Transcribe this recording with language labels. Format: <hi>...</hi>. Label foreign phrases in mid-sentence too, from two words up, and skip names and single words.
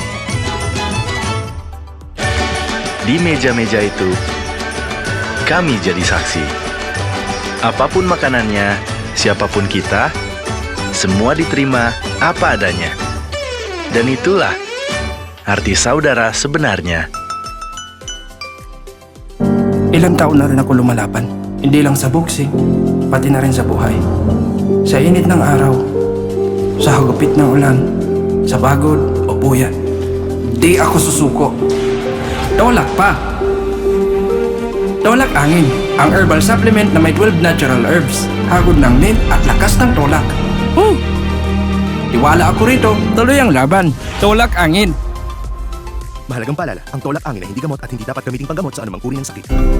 <id>Di meja-meja itu, kami jadi saksi. Apapun makanannya, siapapun kita, semua diterima apa adanya. Dan itulah arti saudara sebenarnya.</id> <tl>Ilang taon na rin ako lumalaban. Hindi lang sa boxing, pati na rin sa buhay. Sa init ng araw, sa hagupit ng ulan, sa pagod o puyat, di ako susuko. Tolak pa! Tolak Angin, ang</tl> <en>herbal supplement</en> <tl>na may 12</tl> <en>natural herbs,</en> <tl>hagod ng mint at lakas ng tolak. Tiwala ako rito, tuloy ang laban. Tolak Angin. Mahalagang paalala, ang tolak angin ay hindi gamot at hindi dapat gamiting panggamot sa anumang uri ng sakit.</tl>